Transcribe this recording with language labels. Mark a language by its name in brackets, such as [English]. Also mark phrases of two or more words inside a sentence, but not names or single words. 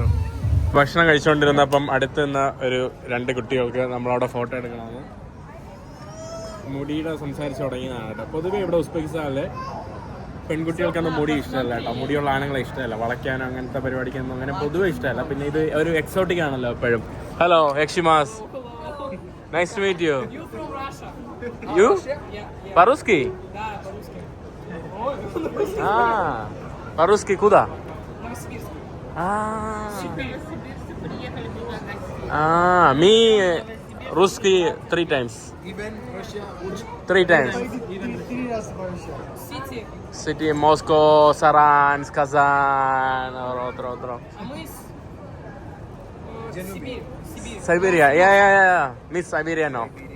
[Malayalam] ഭക്ഷണം കഴിച്ചുകൊണ്ടിരുന്നപ്പം അടുത്ത് നിന്ന് ഒരു 2 കുട്ടികൾക്ക് നമ്മളവിടെ ഫോട്ടോ എടുക്കണമെന്ന് മുടിയുടെ സംസാരിച്ച് തുടങ്ങിയതാണ് കേട്ടോ. പൊതുവേ ഇവിടെ ഉസ്ബെക്കിസ്ഥാനിലെ പെൺകുട്ടികൾക്കൊന്നും മുടി ഇഷ്ടമല്ല കേട്ടോ. മുടിയുള്ള ആണുങ്ങളെ ഇഷ്ടമല്ല, വളയ്ക്കാനോ അങ്ങനത്തെ പരിപാടിക്കൊന്നും അങ്ങനെ പൊതുവെ ഇഷ്ടമല്ല. പിന്നെ ഇത് ഒരു എക്സോട്ടിക് ആണല്ലോ എപ്പോഴും. [English] hello Ekshimas, nice to meet you. [Russian] യു По-русски? По-русски куда? [English] Me русский 3 times. 3 times. City, Moscow, Saransk, Kazan, otro. Siberia. Yeah. Miss Siberia, no.